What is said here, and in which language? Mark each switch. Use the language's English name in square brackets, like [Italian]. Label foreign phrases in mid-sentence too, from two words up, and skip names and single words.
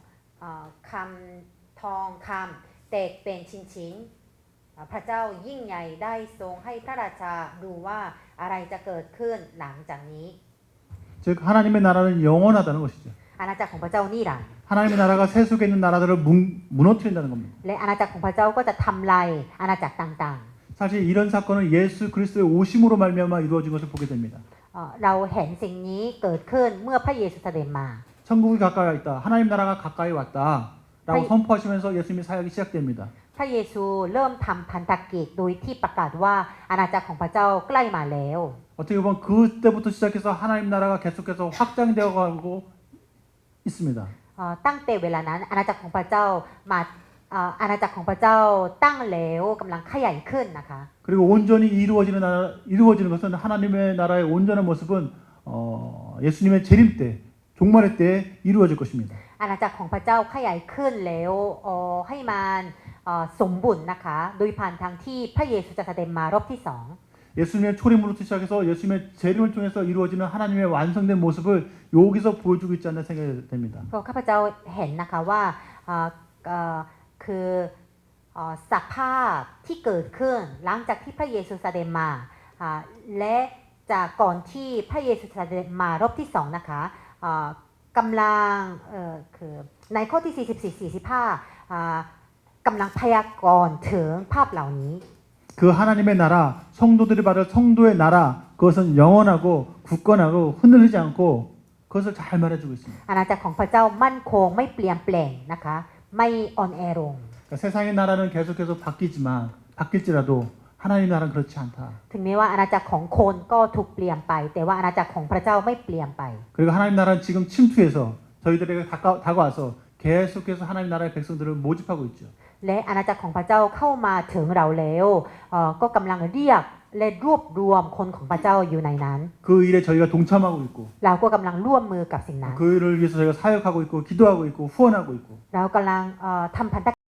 [Thai] ทองคำแตกเป็นชิ้นๆพระเจ้ายิ่งใหญ่ได้ทรงให้พระราชาดูว่าอะไรจะเกิดขึ้นหลังจากนี้ [Korean] 즉 하나님의 나라는 영원하다는 것이죠. [Thai] อาณาจักรของพระเจ้านิรันดร์ [Korean] 하나님의 나라가 세속에 있는 나라들을 무너뜨린다는 겁니다. [Thai] และอาณาจักรของพระเจ้าก็จะทำลายอาณาจักรต่าง [Korean] 사실 이런 사건은 예수 그리스도의 오심으로 말미암아 이루어진 것을 보게 됩니다. [Thai] ๆเราเห็นสิ่งนี้เกิดขึ้นเมื่อพระเยซูเสด็จมา [Korean] 천국이 가까이 와 있다. 하나님 나라가 가까이 왔다라고 아니- 선포하시면서 예수님의 사역이 시작됩니다. [Thai] พระเยซูเริ่มทำพันธกิจโดยที่ประกาศว่าอาณาจักรของพระเจ้าใกล้มาแล้ว [Korean] 어떻게 보면 그때부터 시작해서 하나님 나라가 계속해서 확장되어 가고 있습니다. [Thai] ตั้งแต่เวลานั้นอาณาจักรของพระเจ้ามาอาณาจักรของพระเจ้าตั้งแล้วกำลังขยายขึ้นนะคะ [Korean] 그리고 온전히 이루어지는 것은 하나님의 나라의 온전한 모습은 예수님의 재림 때, 종말의 때 이루어질 것입니다. [Thai] อาณาจักรของพระเจ้าขยายขึ้นแล้วให้มันสมบูรณ์นะคะโดยผ่านทางที่พระเยซูจะเสด็จมารอบที่สอง [Korean] 예수님의 초림으로부터 시작해서 예수님의 재림을 통해서 이루어지는 하나님의 완성된 모습을 여기서 보여주고 있지 않나 생각이 됩니다. [Thai] ก็ข้าพเจ้าเห็นนะคะว่าคือสภาพที่เกิดขึ้นหลังจากที่พระเยซูเสด็จมาและจากก่อนที่พระเยซูเสด็จมารอบที่สองนะคะกำลังคือในข้อที่ 44-45กำลังพยากรณ์ถึงภาพเหล่านี้ [Korean] 그 하나님의 나라, 성도들이 받을 성도의 나라, 그것은 영원하고 굳건하고 흔들리지 않고 그것을 잘 말해주고 있습니다. [Thai] อาณาจักรของพระเจ้ามั่นคงไม่เปลี่ยนแปลงนะคะไม่อ่อนแอลง [Korean] 그러니까 세상의 나라는 계속해서 바뀔지라도 하나님 나라는 그렇지 않다. [Thai] ถึงแม้ว่าอาณาจักรของคนก็ถูกเปลี่ยนไป แต่ว่าอาณาจักรของพระเจ้าไม่เปลี่ยนไป [Korean] 그리고 하나님 나라는 지금 침투해서 저희들에게 다가와서 계속해서 하나님 나라의 백성들을 모집하고 있죠. [Thai] และอาณาจักรของพระเจ้าเข้ามาถึงเราแล้วก็กำลังเรียกและรวบรวมคนของพระเจ้าอยู่ในนั้น [Korean] 그 일에 저희가 동참하고 있고 [Thai] เราก็กำลังร่วมมือกับสิ่งนั้น [Korean] 그 일을 위해서 저희가 사역하고 있고 기도하고 있고 후원하고 있고 [Thai] เรากำลังทำพันธ